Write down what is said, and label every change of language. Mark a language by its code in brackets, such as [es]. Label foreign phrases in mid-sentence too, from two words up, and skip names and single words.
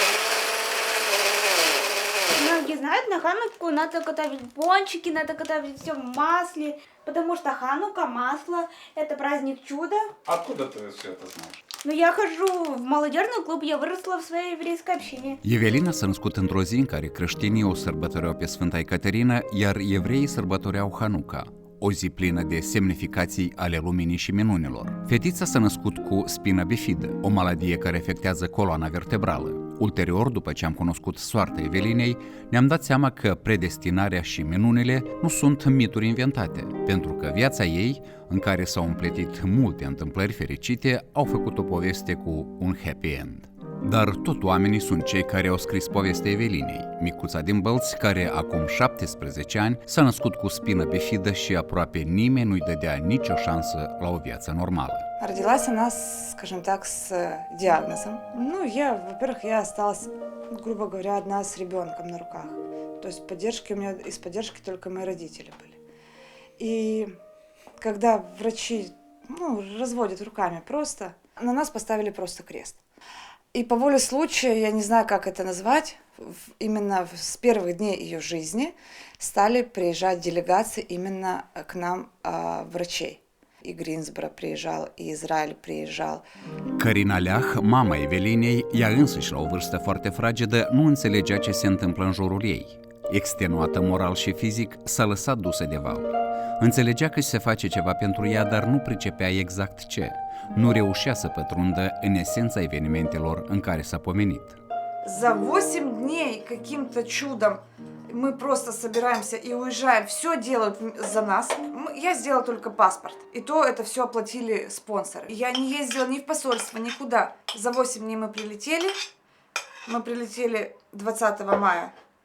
[ru] Многие знают, на Хануку надо готовить пончики, надо готовить все в масле, потому что Ханука, масло, это праздник чуда. Откуда ты все это знаешь? Но я hожу в молодежный клуб, я выросла в своей еврейской общине. [ro] Evelina s-a născut într-o zi în care creștinii o sărbătoreau pe Sfânta Ecaterina, iar evreii sărbătoreau Hanuca, o zi plină de semnificații ale luminii și minunilor. Fetița s-a născut cu spina bifidă, o maladie care afectează coloana vertebrală. Ulterior, după ce am cunoscut soarta Evelinei, ne-am dat seama că predestinarea și minunile nu sunt mituri inventate, pentru că viața ei, în care s-au împletit multe întâmplări fericite, au făcut o poveste cu un [en] happy end. [ro] Dar tot oamenii sunt cei care au scris povestea Evelinei, micuța din Bălți, care acum 17 ani s-a născut cu spină bifidă și aproape nimeni nu-i dădea nicio șansă la o viață normală. [ru] Родилась она, скажем так, с диагнозом. Ну, во-первых, я осталась, грубо говоря, одна с ребенком на руках. То есть поддержки у меня, из поддержки только мои родители были. И когда врачи, разводят руками просто, на нас поставили просто крест. И по воле случая, я не знаю, как это назвать, именно с первых дней ее жизни стали приезжать делегации именно к нам врачей. И Greensboro приезжал, и Израиль приезжал. [ro] Carina Leah, mama Evelinei, ea însăși la o vârstă foarte fragedă, nu înțelegea ce se întâmplă în jurul ei. Extenuată moral și fizic, s-a lăsat dusă de val. Înțelegea că se face ceva pentru ea, dar nu pricepea exact ce. Nu reușea să pătrundă în esența evenimentelor în care s-a pomenit. [ru] За 8 дней каким-то чудом мы просто собираемся и уезжаем. Все делают за нас. Я сделала только паспорт. И то это все оплатили спонсоры. Я не ездила ни в посольство, никуда. За 8 дней мы прилетели. Мы прилетели 20 мая.